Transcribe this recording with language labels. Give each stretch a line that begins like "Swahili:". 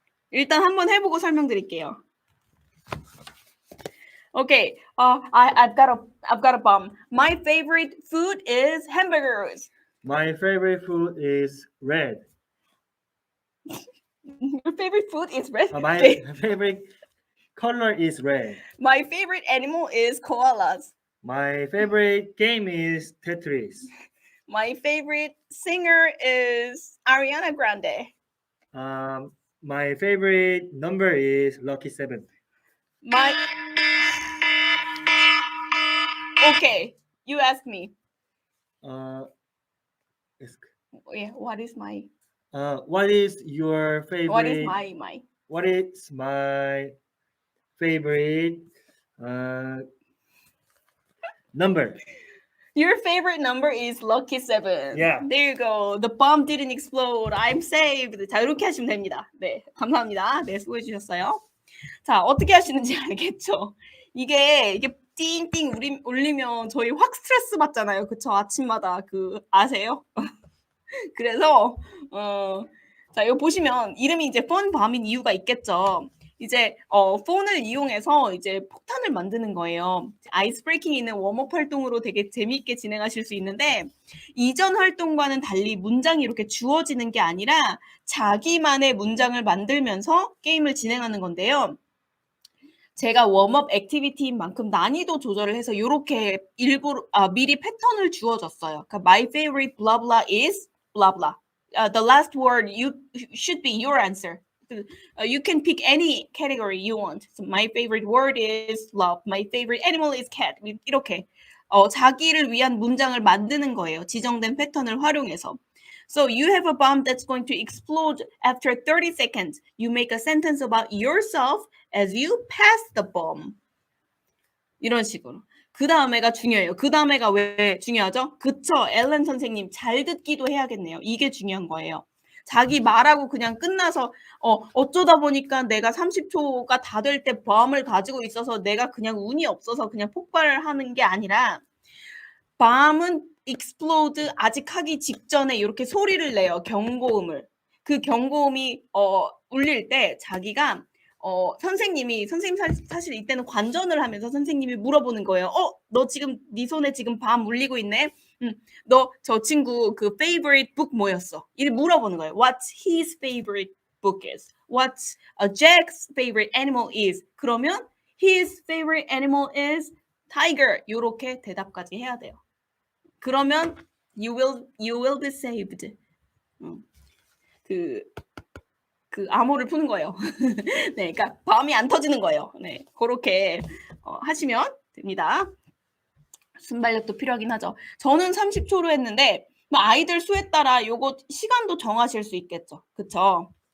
Korean: 일단 한번 해보고 설명드릴게요.
English: Okay, I've got a bomb. My favorite food is hamburgers. My favorite food is red. Your favorite food is red? My Okay. favorite color is red. My favorite animal is koalas. My favorite game is Tetris. My favorite singer is Ariana Grande. My favorite number is lucky 7. Okay, you ask me. Yeah, what is my? What is your favorite? What is my? What is my favorite number? Your favorite number is lucky 7. Yeah. There you go. The bomb didn't explode. I'm saved.
Korean: 자, 이렇게 하시면 됩니다. 네, 감사합니다. 네, 수고해 주셨어요. 자, 어떻게 하시는지 알겠죠? 이게 띵띵 울리면 저희 확 스트레스 받잖아요. 그쵸? 아침마다 아세요? 그래서 자, 이거 보시면 이름이 이제 폰밤인 이유가 있겠죠. 이제 폰을 이용해서 이제 폭탄을 만드는 거예요. 아이스 브레이킹이 있는 웜업 활동으로 되게 재미있게 진행하실 수 있는데 이전 활동과는 달리 문장이 이렇게 주어지는 게 아니라 자기만의 문장을 만들면서 게임을 진행하는 건데요. 제가 웜업 액티비티인 만큼 난이도 조절을 해서 이렇게 미리 패턴을 주어졌어요. 그러니까
English: my favorite blah blah is blah blah. The last word should be your answer. You can pick any category you want. So my favorite word is love. My favorite animal is cat.
Korean: 이렇게 자기를 위한 문장을 만드는 거예요. 지정된 패턴을 활용해서.
English: So you have a bomb that's going to explode after 30 seconds. You make a sentence about yourself as you pass the bomb.
Korean: 이런 식으로. 그 다음에가 중요해요. 그 다음에가 왜 중요하죠? 그쵸, 앨런 선생님 잘 듣기도 해야겠네요. 이게 중요한 거예요. 자기 말하고 그냥 끝나서 어쩌다 보니까 내가 30초가 다 될 때 bomb을 가지고 있어서 내가 그냥 운이 없어서 그냥 폭발을 하는 게 아니라 bomb은 explode 아직 하기 직전에 이렇게 소리를 내요. 경고음을. 그 경고음이 울릴 때 자기가 선생님 사실 이때는 관전을 하면서 선생님이 물어보는 거예요. 너 지금 네 손에 지금 밤 물리고 있네. 너 저 친구 그 favorite book 뭐였어? 이를 물어보는 거예요.
English: What's his favorite book is? What's Jack's favorite animal is?
Korean: 그러면
English: his favorite animal is tiger.
Korean: 이렇게 대답까지 해야 돼요. 그러면
English: you will be saved.
Korean: 그 암호를 푸는 거예요. 네, 그러니까 밤이 안 터지는 거예요. 네, 그렇게 하시면 됩니다. 순발력도 필요하긴 하죠. 저는 30초로 했는데 뭐 아이들 수에 따라 요거 시간도 정하실 수 있겠죠. 그쵸?